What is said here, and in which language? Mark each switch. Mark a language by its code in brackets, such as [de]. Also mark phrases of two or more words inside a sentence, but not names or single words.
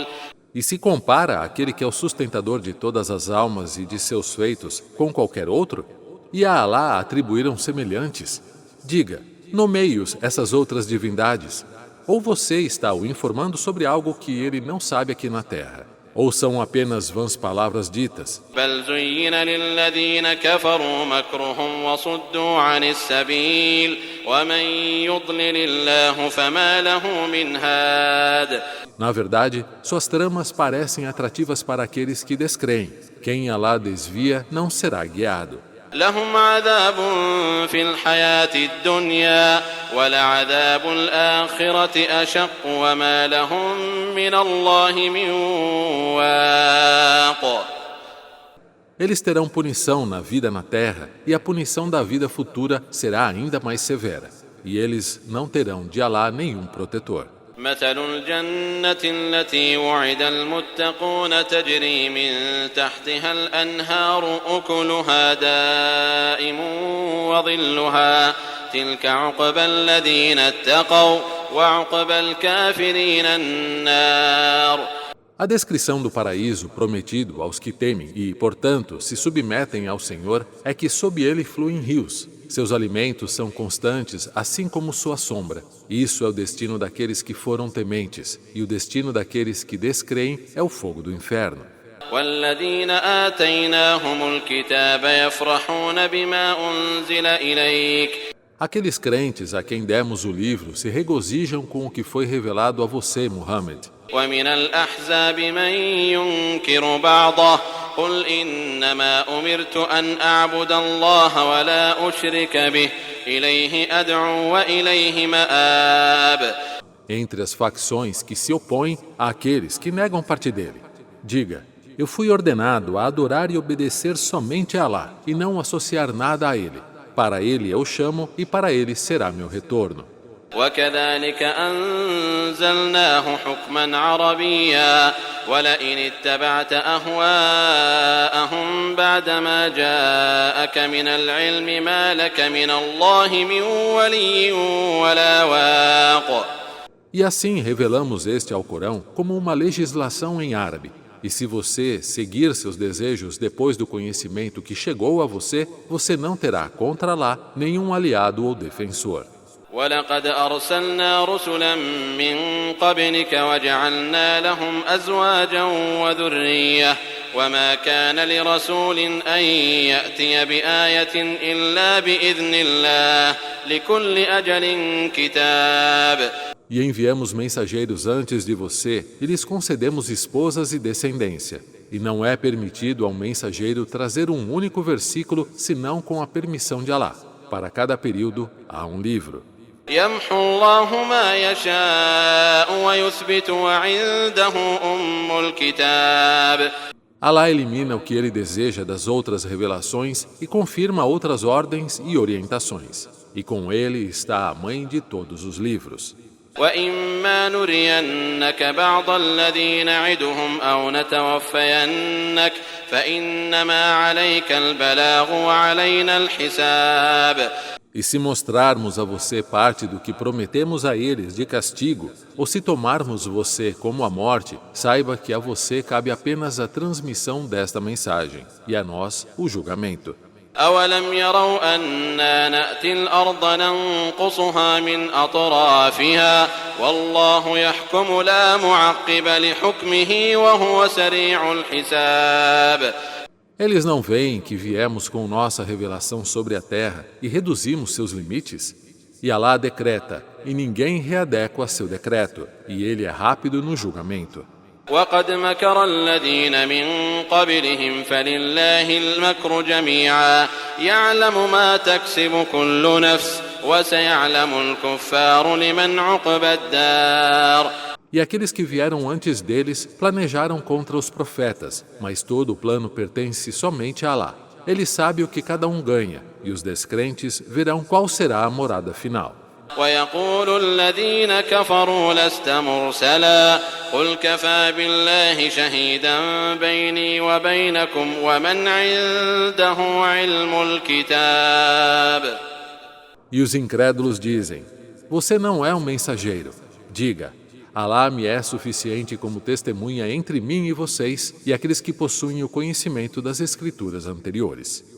[pt] E se compara aquele que é o sustentador de todas as almas e de seus feitos com qualquer outro? E a Alá atribuíram semelhantes? Diga, nomeie-os essas outras divindades. Ou você está o informando sobre algo que ele não sabe aqui na terra? Ou são apenas vãs palavras ditas? [ar] بل زين للذين كفروا مكرهم وصدوا عن السبيل ومن يضلل الله فما له من هاد. [pt] Na verdade, suas tramas parecem atrativas para aqueles que descreem. Quem Alá desvia não será guiado. [ar] لهم عذاب في الحياة الدنيا ولعذاب الآخرة أشق وما لهم من الله من واق. [pt] Eles terão punição na vida na terra e a punição da vida futura será ainda mais severa. E eles não terão de Alá nenhum protetor. [ar] مثل الجنة التي وعد المتقون تجري من تحتها الأنهار أكلها دائم وظلها تلك عقبى الذين اتقوا وعقبى الكافرين النار. [pt] A descrição do paraíso prometido aos que temem e, portanto, se submetem ao Senhor é que sob ele fluem rios. Seus alimentos são constantes, assim como sua sombra. Isso é o destino daqueles que foram tementes, e o destino daqueles que descreem é o fogo do inferno. [ar] والذين آتيناهم الكتاب يفرحون بما أنزل إليك. [pt] Aqueles crentes a quem demos o livro se regozijam com o que foi revelado a você, Muhammad. [ar] ومن الأحزاب من ينكر بعضه قل إنما أمرت أن أعبد الله ولا أشرك به إليه أدعو وإليه مآب. [pt] Entre as facções que se opõem àqueles que negam parte dele, diga, eu fui ordenado a adorar e obedecer somente a Alá e não associar nada a ele. Para ele eu chamo e para ele será meu retorno. [ar] وكذلك أنزلناه حكما عربيا ولئن اتبعت أهواءهم بعدما جاءك من العلم ما لك من الله من ولي ولا واق. [pt] E assim revelamos este Alcorão como uma legislação em árabe. E se você seguir seus desejos depois do conhecimento que chegou a você, você não terá contra Allah nenhum aliado ou defensor. [ar] وَلَقَدْ أَرْسَلْنَا رُسُلًا مِّن قَبْلِكَ وَجَعَلْنَا لَهُمْ أَزْوَاجًا وَذُرِّيَّةً وَمَا كَانَ لِرَسُولٍ أَن يَأْتِيَ بِآيَةٍ إِلَّا بِإِذْنِ اللَّهِ لِكُلِّ أَجَلٍ كِتَابٌ. [pt] E enviamos mensageiros antes de você e lhes concedemos esposas e descendência. E não é permitido a um mensageiro trazer um único versículo senão com a permissão de Allah. Para cada período há um livro. [ar] يَمْحُو اللَّهُ مَا يَشَاءُ وَيُثْبِتُ وَعِندَهُ أُمُّ الْكِتَابِ. [pt] Allah elimina o que ele deseja das outras revelações e confirma outras ordens e orientações. E com ele está a mãe de todos os livros. [ar] وَإِمَّا نُرِيَنَّكَ بَعْضَ الَّذِي نَعِدُهُمْ أَوْ نَتَوَفَّيَنَّكَ فَإِنَّمَا عَلَيْكَ الْبَلَاغُ وَعَلَيْنَا الْحِسَابُ. [pt] E se mostrarmos a você parte do que prometemos a eles de castigo, ou se tomarmos você como a morte, saiba que a você cabe apenas a transmissão desta mensagem, e a nós o julgamento. [ar] أَوَلَمْ يَرَوْا أَنَّا نَأْتِي الْأَرْضَ نَنقُصُهَا مِنْ أَطْرَافِهَا وَاللَّهُ يَحْكُمُ لَا مُعَقِّبَ لِحُكْمِهِ وَهُوَ سَرِيعُ الْحِسَابِ. [pt] Eles não veem que viemos com nossa revelação sobre a terra e reduzimos seus limites? E Allah decreta, e ninguém readequa seu decreto, e ele é rápido no julgamento. [ar] وَقَدْ مَكَرَ الَّذِينَ مِن قَبْلِهِمْ فَلِلَّهِ الْمَكْرُ جَمِيعًا يَعْلَمُ مَا تَكْسِبُ كُلُّ نَفْسٍ وَسَيَعْلَمُ الْكُفَّارُ لِمَنْ عُقْبَى الدَّارِ. [pt] E aqueles que vieram antes deles planejaram contra os profetas, mas todo o plano pertence somente a Allah. Ele sabe o que cada um ganha, e os descrentes verão qual será a morada final. [ar] وَيَقُولُ الَّذِينَ كَفَرُوا لَسْتَ مُرْسَلًا قُلْ كَفَى بِاللَّهِ شَهِيدًا بَيْنِي وَبَيْنَكُمْ وَمَنْ عِندَهُ عِلْمُ الْكِتَابِ. [pt] E os incrédulos dizem, você não é um mensageiro. Diga, Allah me é suficiente como testemunha entre mim e vocês e aqueles que possuem o conhecimento das escrituras anteriores.